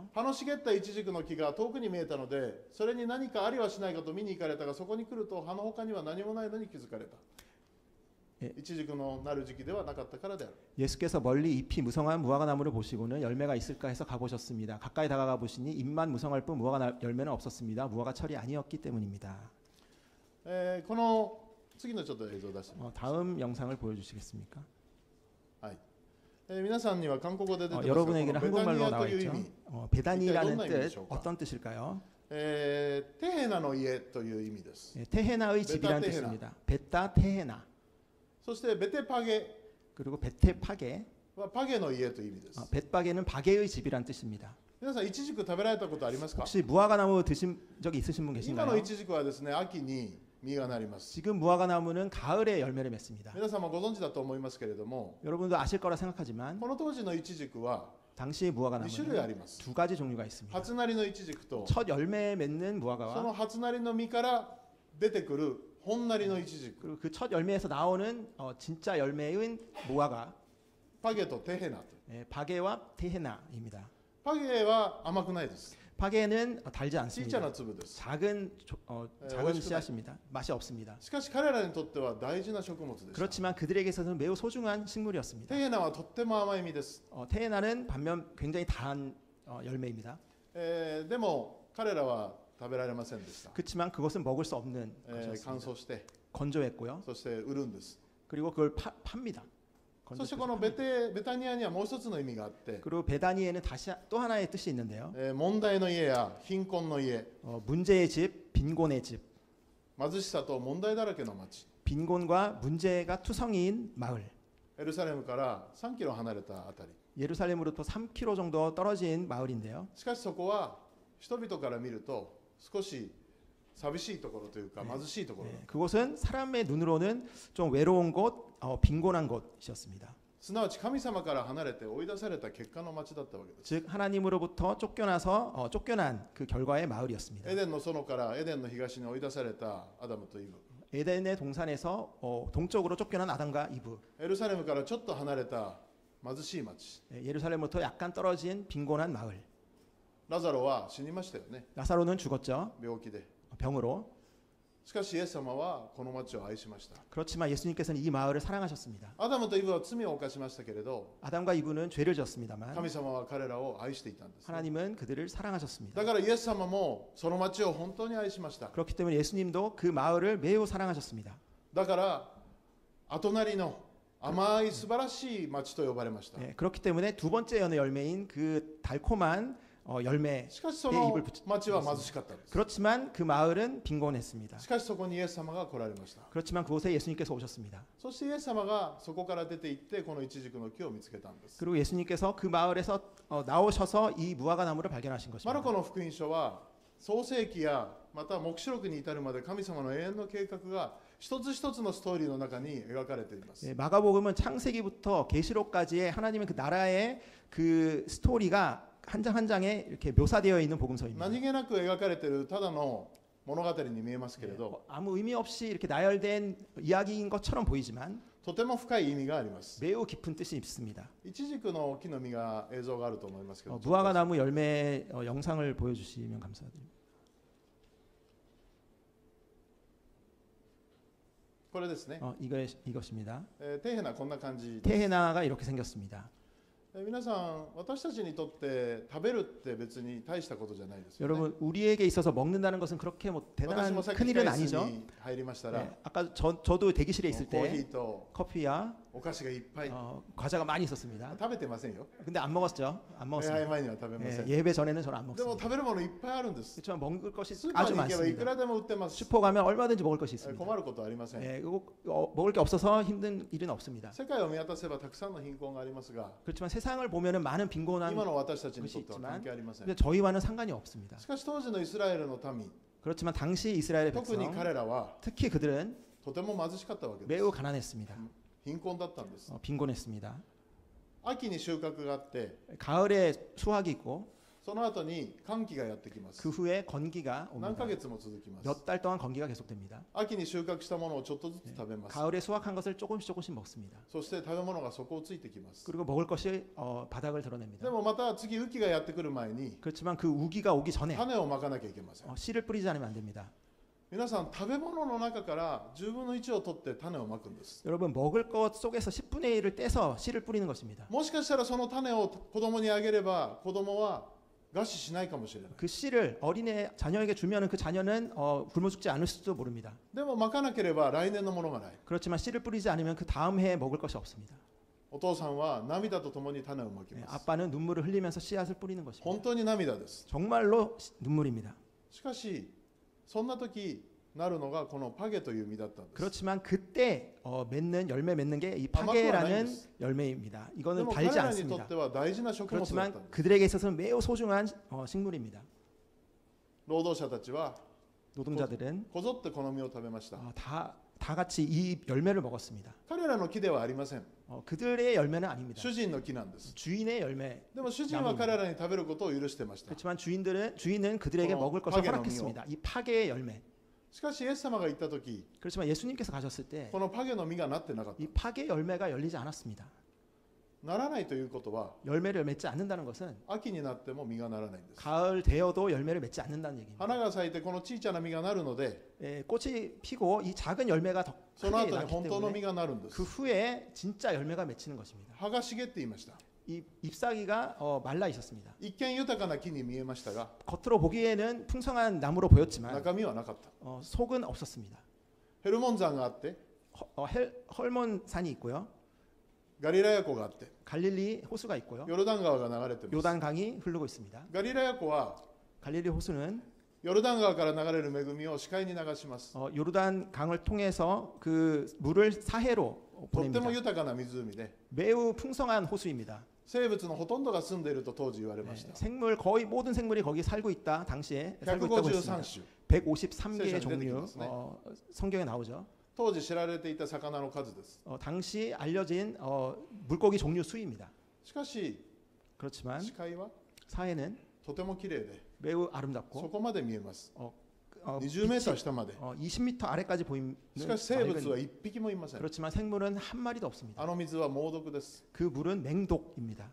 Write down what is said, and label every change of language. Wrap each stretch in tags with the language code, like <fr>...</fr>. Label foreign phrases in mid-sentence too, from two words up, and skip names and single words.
<ja>葉の茂ったイチジクの木が遠くに見えたので、それに何かありはしないかと見に行かれたが、そこに来ると葉の他には何もないのに気づかれた。イチジクのなる時期ではなかったからである。</ja> <ko>예수께서 멀리 잎이 무성한 무화과 나무를 보시고는 열매가 있을까 해서 가보셨습니다. 가까이 다가가 보시니 잎만 무성할 뿐 무화과 열매는 없었습니다. 무화과 철이 아니었기 때문입니다.</ko> <ja>この次のちょっと映像を出してみます。</ja> <ko>다음 영상을 보여주시겠습니까?</ko> <ja>皆さんには韓国語で出てますが、</ja> <ko>여러분에게는</ko> <ja>このベタニ</ja> <ko>한국말로</ko> <ja>ア</ja> <ko>나와</ko> <ja>という意</ja> <ko>있죠.</ko> <ja>味、</ja> <ko>베다니라는 어떤 뜻 의미이실까요? 어떤 뜻일까요?</ko> <ja>テヘナの家という意味です。</ja> <ko>테헤나의 집이라는 테헤나. 뜻입니다. 베타 테헤나.</ko> <ja>そしてベテパゲ</ja> <ko>그리고 베테파게.</ko> <ja>はパゲの家という意味です。</ja> <ko>벳바게는 바게의 집이라는 뜻입니다.</ko> <ja>皆さんイチジク食べられたことありますか？</ja> <ko>혹시 무화과 나무 드신 적이 있으신 분</ko> <ja>今の</ja> <ko>계신가요?</ko> <ja>イチジクはですね、秋に実がなります。</ja> <ko>지금 무화과 나무는 가을에 열매를 맺습니다.</ko> <ja>皆さんもご存知だと思いますけれども、</ja> <ko>여러분도 아실 거라 생각하지만</ko> <ja>この当時のイチジクは</ja> <ko>당시 무화과</ko> <ja>2 種類あ</ja> <ko>나무는</ko> <ja>ります。</ja> <ko>두 가지 종류가 있습니다.</ko> <ja>初なりのイチジクと、</ja> <ko>첫 열매 맺는</ko> <ja>そ</ja> <ko>무화과와</ko> <ja>の初なりの実から出てくる本なりのイチジク、</ja> <ko>그리고 그 첫 열매에서 나오는 진짜 열매인 무화과</ko> <ja>パゲとテヘナと。</ja> <ko>바게와 테헤나입니다.</ko> <ja>パゲは甘くないです。</ja> <ko>바게는 달지</ko> <ja>小さ</ja> <ko>않습니다.</ko> <ja>な粒です。</ja> <ko>작은 작은 맛있구나. 씨앗입니다. 맛이 없습니다.</ko> <ja>しかし彼らにとっては大事な食物でした。</ja> <ko>그렇지만 그들에게 있어서는 매우 소중한 식물이었습니다.</ko> <ja>テヘナはとっても甘い実です。</ja> <ko>테헤나는 반면 굉장히 단 열매입니다.</ko> <ja>でも彼らは食べられませんでした。</ja> <ko>그렇지만 그것은 먹을 수 없는</ko> <ja>乾</ja> <ko>것이었습니다.</ko> <ja>燥して、</ja> <ko>건조했고요.</ko> <ja>そして売るんです。</ja> <ko>그리고 그걸 팝니다.</ko> <ja>そしてこのベタニアにはもう一つの意味があって、</ja> <ko>그리고 베다니에는 다시 또 하나의 뜻이 있는데요.</ko> <ja>問題の家や貧困の家、</ja> <ko>문제의 집, 빈곤의 집,</ko> <ja>貧しさと問題だらけの町、</ja> <ko>빈곤과 문제가 투성이인 마을.</ko> <ja>エルサレムから3キロ離れたあたり。</ja> <ko>예루살렘으로부터 3km 정도 떨어진 마을인데요.</ko> <ja>しかしそこは人々から見ると少し寂しいところというか貧しいところ、</ja> <ko>그곳은 사람의 눈으로는 좀 외로운 곳, 빈곤한 곳이었습니다.</ko> <ja>すなわち神様から離れて追い出された結果の町だったわけです。</ja> <ko>즉 하나님으로부터 쫓겨나서 쫓겨난 그 결과의 마을이었습니다.</ko> <ja>エデンの園からエデンの東に追い出されたアダムとイブ、</ja> <ko>에덴의 동산에서 동쪽으로 쫓겨난 아담과 이브,</ko> <ja>エルサレムからちょっと離れた貧しい町、</ja> <ko>예루살렘부터 약간 떨어진 빈곤한 마을.</ko> <ja>ラザロは死にましたよね、</ja> <ko>나사로는 죽었죠.</ko> <ja>病気で。</ja> <ko>병으로.</ko> <ja>しかしイエス様はこの町を愛しました。</ja> <ko>그렇지만 예수님께서는 이 마을을 사랑하셨습니다.</ko> <ja>アダムとイブは罪を犯しましたけれど、</ja> <ko>아담과 이브는 죄를 지었습니다만</ko> <ja>神様は彼らを愛していたんですね。</ja> <ko>하나님은 그들을 사랑하셨습니다.</ko> <ja>だからイエス様もその町を本当に愛しました。</ja> <ko>그렇기 때문에 예수님도 그 마을을 매우 사랑하셨습니다.</ko> <ja>だから後なりの甘い素晴らしい町と呼ばれました。</ja> <ko>그렇기 때문에 두 번째 연의 열매인 그 달콤한 열매에</ko> <ja>しかしその</ja> <ko>입을 붙-</ko> <ja>町は貧しかったんです。</ja> <ko>그렇지만 그 마을은 빈곤했습니다.</ko> <ja>しかしそこにイエス様が来られました。</ja> <ko>그렇지만 그곳에 예수님께서 오셨습니다.</ko> <ja>そしてイエス様がそこから出て行ってこのイチジクの木を見つけたんです。</ja> <ko>그리고 예수님께서 그 마을에서 나오셔서 이 무화과 나무를 발견하신</ko> <ja>マル</ja> <ko>것입니다.</ko> <ja>コの福音書は創世記やまた黙示録に至るまで神様の永遠の計画が一つ一つのストーリーの中に描かれています。</ja> <ko>예, 마가복음은 창세기부터 계시록까지의 하나님의 그 나라의 그 스토리가 한 장 한 장에 이렇게 묘사되어 있는 복음서입니다.</ko> <ja>何気なく描かれているただの物語に見えますけれど、</ja> <ko>아무 의미 없이 이렇게 나열된 이야기인 것처럼 보이지만</ko> <ja>とても深い意味があります。</ja> <ko>매우 깊은 뜻이 있습니다.</ko> <ja>イチジクの木の実が映像があると思いますけど、</ja> <ko>무화과 나무 열매 영상을 보여주시면 감사드립니다.</ko> <ja>これですね。</ja> <ko>이것입니다.</ko> <ja>底辺はこんな感じです。</ja> <ko>테헤나가 이렇게 생겼습니다.</ko> <ja>皆さん、私たちにとって食べるって別に大したことじゃないですよね。</ja> <ko>여러분 우리에게 있어서 먹는다는 것은 그렇게 뭐</ko> <ja>私</ja> <ko>대단한</ko> <ja>もさっき</ja> <ko>큰 일은</ko> <ja>控室</ja> <ko>아니죠.</ko> <ja>に入りましたら、</ja> <ko>네, 아까 저도 대기실에 있을</ko> <ja>コーヒ</ja> <ko>때</ko> <ja>ーと</ja> <ko>커피와</ko> <ja>お菓子がいっぱい。</ja> <ko>과자가 많이 있었습니다.</ko> <ja>食べてませんよ。</ja> <ko>근데 안 먹었죠. 안</ko> <ja>礼拝</ja> <ko>먹었습니다.</ko> <ja>前には食べません。</ja> <ko>예배 전에는 저는 안</ko> <ja>でも</ja> <ko>먹습니다.</ko> <ja>食べるものいっぱいあるんです。</ja> <ko>그렇지만 먹을 것이</ko> <ja>スーパー</ja> <ko>아주</ko> <ja>に行けばいく</ja> <ko>많습니다.</ko> <ja>らでも売ってます。</ja> <ko>슈퍼 가면 얼마든지 먹을 것이</ko> <ja>困</ja> <ko>있습니다.</ko> <ja>ることはありません。</ja> <ko>먹을 게 없어서 힘든 일은 없습니다.</ko> <ja>世界を見渡せばたくさんの貧困がありますが、</ja> <ko>그렇지만 세상을 보면은 많은 빈곤한</ko> <ja>今の私たちにとっては関係ありません。</ja> <ko>근데 저희와는 상관이 없습니다.</ko> <ja>しかし当時のイスラエルの民、</ja> <ko>그렇지만 당시 이스라엘의</ko> <ja>特に</ja> <ko>백성,</ko> <ja>彼らは</ja> <ko>특히 그들은</ko> <ja>とても貧しかったわけです。</ja> <ko>매우 가난했습니다.</ko> <ja>貧困だったんです。</ja> <ko>빈곤했습니다.</ko> <ja>秋に収穫があって、</ja> <ko>가을에 수확이 있고</ko> <ja>その後に乾季がやってきます。</ja> <ko>그 후에 건기가</ko> <ja>何</ja> <ko>옵니다.</ko> <ja>ヶ月も続きます。</ja> <ko>몇 달 동안 건기가 계속됩니다.</ko> <ja>秋に収穫したものをちょっとずつ食べます。</ja> <ko>가을에 수확한 것을 조금씩 먹습니다.</ko> <ja>そして食べ物が底をついてきます。</ja> <ko>그리고 먹을 것이 바닥을 드러냅니다.</ko> <ja>でもまた次雨季がやってくる前に</ja> <ko>그렇지만 그 우기가 오기 전에</ko> <ja>種をまかなきゃいけません。</ja> <ko>씨를 뿌리지 않으면 안 됩니다.</ko> <ja>皆さん、食べ物の中から10分の1を取って種をまくんです。</ja> <ko>여러분 먹을 것 속에서 10분의 1을 떼서 씨를 뿌리는 것입니다.</ko> <ja>もしかしたらその種を子供にあげれば子供は餓死しないかもしれない。</ja> <ko>그 씨를 어린애 자녀에게 주면은 그 자녀는 굶어 죽지 않을 수도 모릅니다.</ko> <ja>でもまかなければ来年のものがない。</ja> <ko>그렇지만 씨를 뿌리지 않으면 그 다음 해에 먹을 것이 없습니다.</ko> <ja>お父さんは涙とともに種をまきます。</ja> <ko>아빠는 눈물을 흘리면서 씨앗을 뿌리는 것입니다.</ko> <ja>本当に涙です。</ja> <ko>정말로 눈물입니다.</ko> <ja>しかし、そんな時なるのがこのパゲという実だったんです。</ja> <ko>그렇지만 그때 열매 맺는 게 이 아마 파게라는 그건 열매입니다.</ko> <ja>で</ja> <ko>이거는</ko> <ja>も彼</ja> <ko>달지</ko> <ja>らにとっ</ja> <ko>않습니다.</ko> <ja>ては大事な食物だったん</ja> <ko>그렇지만</ko> <ja>です。</ja> <ko>그들에게 있어서는 매우 소중한 식물입니다.</ko> <ja>労働者たちは</ja> <ko>노동자들은</ko> <ja>こぞってこの実を食べました。</ja> <ko>다 같이 이 열매를 먹었습니다.</ko> <ja>彼らの木ではありません。</ja> <ko>그들의 열매는 아닙니다.</ko> <ja>主人の木なんです。</ja> <ko>주인의 열매.</ko> <ja>でも主人は彼らに食べることを許してました。</ja> <ko>그렇지만 주인은 그들에게 먹을 것을 파게의 허락했습니다. 이 파게의 열매.</ko> <ja>しかしイエス様が言った時、</ja> <ko>그렇지만 예수님께서 가셨을 때</ko> <ja>このパゲの実がなってなかった。</ja> <ko>이 파게 열매가 열리지 않았습니다.</ko> <ja>ならないということは</ja> <ko>열매를 맺지 않는다는 것은</ko> <ja>秋になっても実がならないんです。</ja> <ko>가을 되어도 열매를 맺지 않는다는 얘기입니다.</ko> <ja>花が咲いてこの小さな実がなるので、</ja> <ko>꽃이 피고 이 작은 열매가 더</ko> <ja>その</ja> <ko>크게</ko> <ja>後に</ja> <ko>나기</ko> <ja>本当の実</ja> <ko>때문에</ko> <ja>がなるんです</ja> <ko>그 。 후에 진짜 열매가 맺히는 것입니다.</ko> <ja>葉が茂っていました。</ja> <ko>이 잎사귀가 말라 있었습니다.</ko> <ja>一見豊かな木に見えましたが、</ja> <ko>겉으로 보기에는 풍성한 나무로 보였지만</ko> <ja>中身はなかった。</ja> <ko>속은 없었습니다.</ko> <ja>ヘルモン山があって、</ja> <ko>헐몬산이 있고요.</ko> <ja>ガリラヤ湖があって、</ja> <ko>갈릴리 호수가 있고요.</ko> <ja>ヨルダン川が流れています。</ja> <ko>요단 강이 흐르고 있습니다.</ko> <ja>ガリラヤ湖は</ja> <ko>갈릴리 호수는</ko> <ja>ヨルダン川から流れる恵みを視界に流します。</ja> <ko>요르단 강을 통해서 그 물을 사해로</ko> <ja>とっても</ja> <ko>보냅니다.</ko> <ja>豊かな湖で、</ja> <ko>매우 풍성한 호수입니다.</ko> <ja>生物のほとんどが住んでいると当時言われました。</ja> <ko>생물 거의 모든 생물이 거기 살고 있다. 당시에 살고 있다고 153 했습니다.</ko> <ja>種。</ja> <ko>153개의 종류 성경에 나오죠.</ko> <ja>当時知られていた魚の数です。</ja> <ko>당시 알려진 물고기 종류 수입니다.</ko> <ja>しかし</ja> <ko>그렇지만</ko> <ja>視界は</ja> <ko>사해는</ko> <ja>とても綺麗で、</ja> <ko>매우</ko> <ja>そ</ja> <ko>아름답고</ko> <ja>こまで見えます。</ja> <ko>빛이</ko> <ja>20m下まで。</ja> <ko>20m 아래까지 보이는</ko> <ja>しかし生物は</ja> <ko>맑은-</ko> <ja>一匹もいません。</ja> <ko>그렇지만 생물은 한 마리도 없습니다.</ko> <ja>あの水は猛毒です。</ja> <ko>그 물은 맹독입니다.</ko>